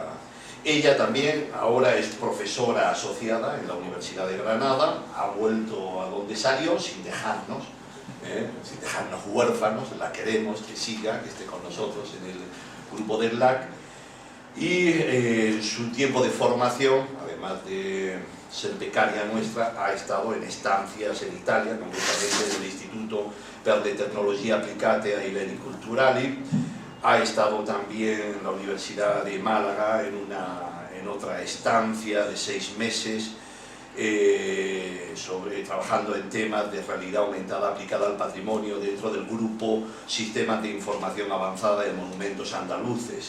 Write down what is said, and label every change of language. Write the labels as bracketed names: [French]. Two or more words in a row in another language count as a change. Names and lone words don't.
[Spanish] Ella también ahora es profesora asociada en la Universidad de Granada, ha vuelto a donde salió sin dejarnos huérfanos, la queremos, que siga, que esté con nosotros en el grupo del LAC, y su tiempo de formación, además de ser becaria nuestra, ha estado en estancias en Italia, concretamente en el Istituto per le Tecnologie Applicate ai Beni Culturali. Ha estado también en la Universidad de Málaga en otra estancia de 6 meses, trabajando en temas de realidad aumentada aplicada al patrimonio dentro del grupo Sistemas de Información Avanzada de Monumentos Andaluces.